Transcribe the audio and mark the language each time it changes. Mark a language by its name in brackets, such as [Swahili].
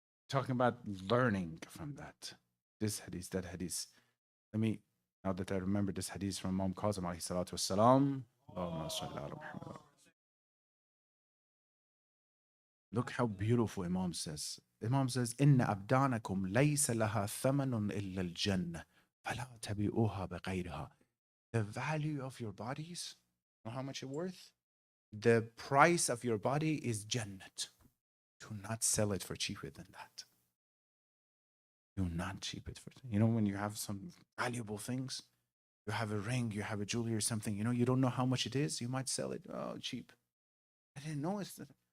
[English] Talking about learning from that. This hadith, that hadith. Let me, now that I remember this hadith from Imam Qasim alayhi salatu wassalam. [Arabic] Allahumma salli ala Muhammad. [English] Look how beautiful Imam says. Imam says, [Arabic] إِنَّ أَبْدَانَكُمْ لَيْسَ لَهَا ثَمَنٌ إِلَّا الْجَنَّةِ فَلَا تَبِئُوهَا بِغَيْرِهَا. [English] The value of your bodies, know how much it's worth? The price of your body is Jannat. Do not sell it for cheaper than that. Do not cheap it for, when you have some valuable things, you have a ring, you have a jewelry or something, you don't know how much it is, you might sell it, cheap. I didn't know it's that.